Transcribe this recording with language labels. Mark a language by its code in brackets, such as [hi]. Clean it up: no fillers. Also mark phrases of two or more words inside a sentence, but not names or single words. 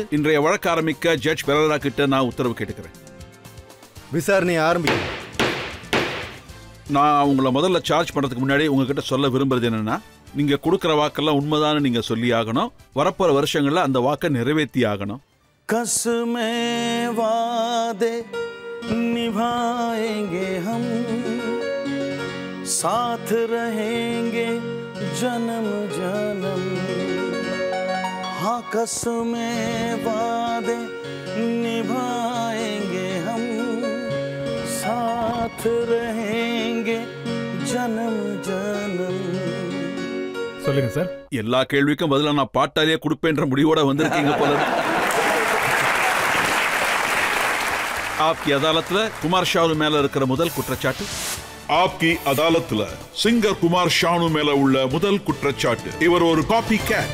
[ta] இன்றைய வழக்கு ஆரம்பிக்க ஜட்ஜ் பெரரா கிட்ட நான் உத்தரவு கேட்டுக்கிறேன். விசாரணையை ஆரம்பிக்கும். நான் உங்களை முதல்ல சார்ஜ் பண்ணுறதுக்கு முன்னாடி உங்ககிட்ட சொல்ல விரும்புறது என்னன்னா, நீங்கள் கொடுக்குற வாக்கெல்லாம் உண்மைதான்னு நீங்கள் சொல்லி ஆகணும். வரப்போகிற வருஷங்களில் அந்த வாக்கை நிறைவேற்றி ஆகணும். [hi] कसमे वादे निभाएंगे हम, साथ रहेंगे जन्म जन्म. हाँ, कसमे वादे निभाएंगे हम, साथ रहेंगे जन्म जन्म. [ta] சொல்லுங்க சார். எல்லா கேள்விக்கும் பதிலா நான் பாட்டாலேயே கொடுப்பேன்ற முடிவோட வந்திருக்கீங்க போல. ஆப்கி அதாலத்துல குமார் ஷானு மேல இருக்கிற முதல் குற்றச்சாட்டு. ஆப்கி அதாலத்துல சிங்கர் குமார் ஷானு மேல உள்ள முதல் குற்றச்சாட்டு, இவர் ஒரு காப்பி கேட்.